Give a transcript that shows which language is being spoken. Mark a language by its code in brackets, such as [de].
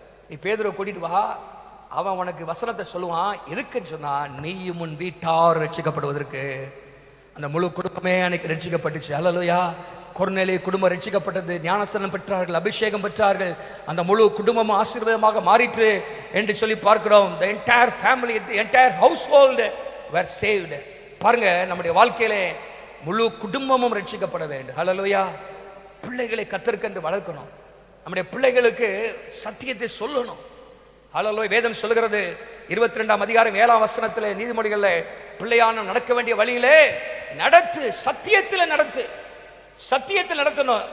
[ta] நீ பேதுருவை கூட்டிட்டு வா, அவன் உனக்கு வசனத்தை சொல்லுவான். எதுக்குன்னு சொன்னா நீயும் உன் வீட்டார் ரட்சிக்கப்படுவதற்கு. அந்த முழு குடும்பமே அன்னைக்கு ரட்சிக்கப்பட்டுச்சு. அல்லேலூயா. கொர்நேலிய குடும்பம் ரட்சிக்கப்பட்டது, ஞானஸ்நானம் பெற்றார்கள், அபிஷேகம் பெற்றார்கள், அந்த முழு குடும்பமும் ஆசீர்வாதமாக மாறிற்று என்று சொல்லி பார்க்கிறோம். [en] the entire family, the entire household were saved. [ta] பாருங்க, நம்முடைய வாழ்க்கையிலே முழு குடும்பமும் ரட்சிக்கப்பட வேண்டும். அல்லேலூயா. பிள்ளைகளை கர்த்தருக்கென்று வளர்க்கணும். நம்முடைய பிள்ளைகளுக்கு சத்தியத்தை சொல்லணும். அல்லேலூயா. வேதம் சொல்லுகிறது 22 அதிகாரம் 7 வசனத்திலே, நீதிமொழிகள்ல, பிள்ளையான நடக்க வேண்டிய வழியிலே நடத்து, சத்தியத்தில் நடத்து, சத்தியத்தில் நடத்தணும்.